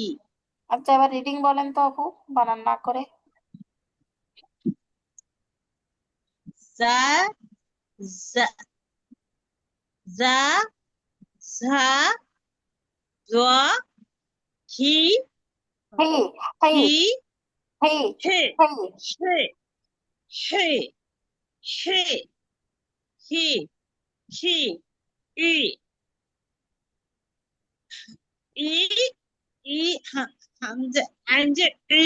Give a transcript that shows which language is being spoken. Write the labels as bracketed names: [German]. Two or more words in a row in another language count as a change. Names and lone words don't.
[Bangla] আচ্ছা, এবার রিডিং বলেন তো আপু, বানান না করে। জা জা জা ঝা জ হি হি, হি, হি হি, হে হি। হে হে হে হি হি ই ই ই হামজা আঞ্জে ই